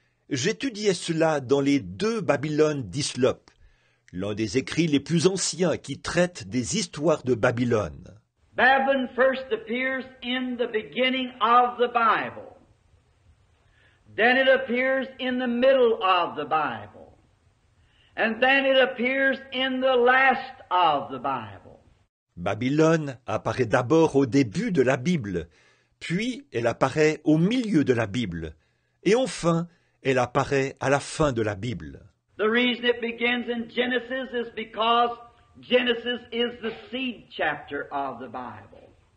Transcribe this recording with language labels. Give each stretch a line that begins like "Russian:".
French: J'étudiais cela dans les deux Babylones d'Hislop, l'un des écrits les plus anciens qui traitent des histoires de Babylone.
English: Babylon first appears in the beginning of the Bible. Then it appears in the middle of the Bible. And then it appears in the last of the Bible.
French: Babylone apparaît d'abord au début de la Bible, puis elle apparaît au milieu de la Bible, et enfin, elle apparaît à la fin de la Bible.
English: The reason it begins in Genesis is because Genesis is the seed chapter of the Bible.